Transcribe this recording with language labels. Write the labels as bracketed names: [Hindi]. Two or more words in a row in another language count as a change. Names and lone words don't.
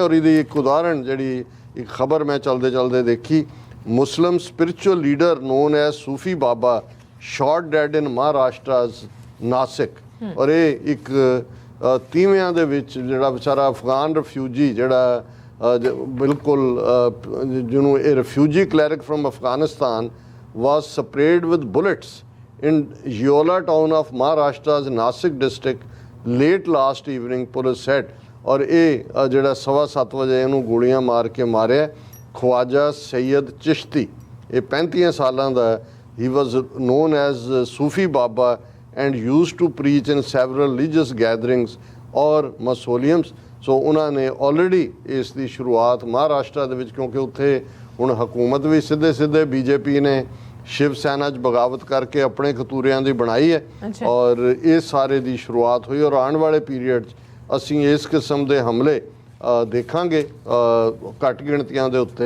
[Punjabi] ਔਰ ਇਹਦੀ ਇੱਕ ਉਦਾਹਰਣ ਜਿਹੜੀ ਇੱਕ ਖਬਰ ਮੈਂ ਚਲਦੇ ਦੇਖੀ, [English] Muslim spiritual leader known as Sufi Baba shot dead in Maharashtra's Nashik. [Punjabi] ਔਰ ਇਹ ਇੱਕ ਤੀਵਿਆਂ ਦੇ ਵਿੱਚ ਜਿਹੜਾ ਵਿਚਾਰਾ ਅਫਗਾਨ ਰਿਫਿਊਜੀ ਜਿਹੜਾ ਬਿਲਕੁਲ ਜਿਹਨੂੰ ਇਹ [English] refugee cleric from Afghanistan was sprayed with bullets in Yola town of Maharashtra's Nasik district late last evening, police said। [Punjabi] ਔਰ ਇਹ ਜਿਹੜਾ 7:15 ਵਜੇ ਇਹਨੂੰ ਗੋਲੀਆਂ ਮਾਰ ਕੇ ਮਾਰਿਆ ਖਵਾਜਾ ਸੈਯਦ ਚਿਸ਼ਤੀ, ਇਹ 35 ਸਾਲਾਂ ਦਾ। [English] He was known as Sufi Baba and used to preach in several religious gatherings or mausoleums. [Punjabi] ਸੋ ਉਹਨਾਂ ਨੇ ਆਲਰੇਡੀ ਇਸ ਦੀ ਸ਼ੁਰੂਆਤ ਮਹਾਰਾਸ਼ਟਰ ਦੇ ਵਿੱਚ, ਕਿਉਂਕਿ ਉੱਥੇ ਹੁਣ ਹਕੂਮਤ ਵੀ ਸਿੱਧੇ ਬੀਜੇਪੀ ਨੇ ਸ਼ਿਵ ਸੈਨਾ 'ਚ ਬਗਾਵਤ ਕਰਕੇ ਆਪਣੇ ਖਤੂਰਿਆਂ ਦੀ ਬਣਾਈ ਹੈ ਔਰ ਇਸ ਸਾਰੇ ਦੀ ਸ਼ੁਰੂਆਤ ਹੋਈ। ਔਰ ਆਉਣ ਵਾਲੇ ਪੀਰੀਅਡ 'ਚ ਅਸੀਂ ਇਸ ਕਿਸਮ ਦੇ ਹਮਲੇ ਦੇਖਾਂਗੇ ਘੱਟ ਗਿਣਤੀਆਂ ਦੇ ਉੱਤੇ।